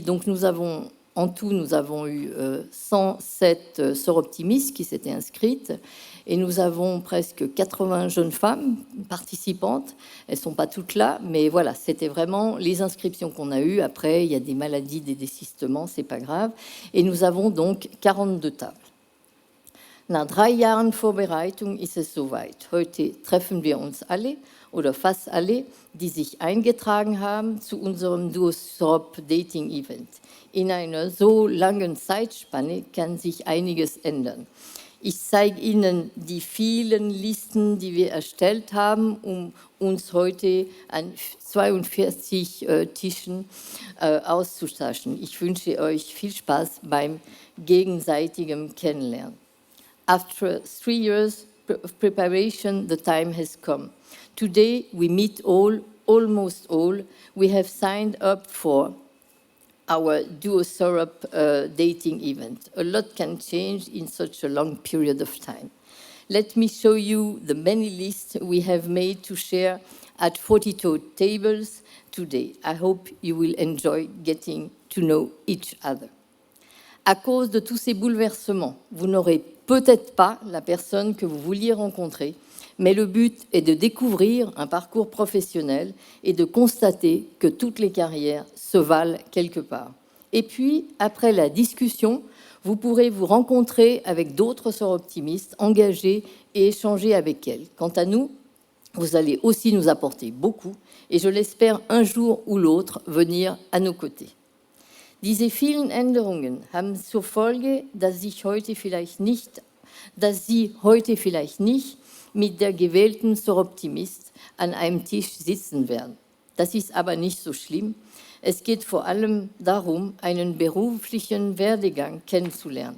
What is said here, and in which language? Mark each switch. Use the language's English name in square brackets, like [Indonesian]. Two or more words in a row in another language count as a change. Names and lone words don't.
[French] Donc, en tout, nous avons eu 107 Soroptimistes qui s'étaient inscrites et nous avons presque 80 jeunes femmes participantes. Elles ne sont pas toutes là, mais voilà, c'était vraiment les inscriptions qu'on a eues. Après, il y a des maladies, des désistements, c'est pas grave. Et nous avons donc 42 tables. [German] Nach 3 Jahren Vorbereitung ist es soweit. Heute treffen wir uns alle oder fast alle, die sich eingetragen haben zu unserem Duo-Sorop Dating Event. In einer so langen Zeitspanne kann sich einiges ändern. Ich zeige Ihnen die vielen Listen, die wir erstellt haben, um uns heute an 42 Tischen auszutauschen. Ich wünsche euch viel Spaß beim gegenseitigen Kennenlernen. [English] After 3 years of preparation, the time has come. Today we meet almost all. We have signed up for our Duo-Sorop dating event. A lot can change in such a long period of time. Let me show you the many lists we have made to share at 42 tables today. I hope you will enjoy getting to know each other. [French] À cause de tous ces bouleversements, vous n'aurez peut-être pas la personne que vous vouliez rencontrer, Mais le but est de découvrir un parcours professionnel et de constater que toutes les carrières se valent quelque part. Et puis, après la discussion, vous pourrez vous rencontrer avec d'autres soroptimistes engagés et échanger avec elles. Quant à nous, vous allez aussi nous apporter beaucoup et je l'espère un jour ou l'autre venir à nos côtés. [German] Diese vielen Änderungen haben zur Folge, dass Sie heute vielleicht nicht mit der gewählten Soroptimist an einem Tisch sitzen werden. Das ist aber nicht so schlimm. Es geht vor allem darum, einen beruflichen Werdegang kennenzulernen.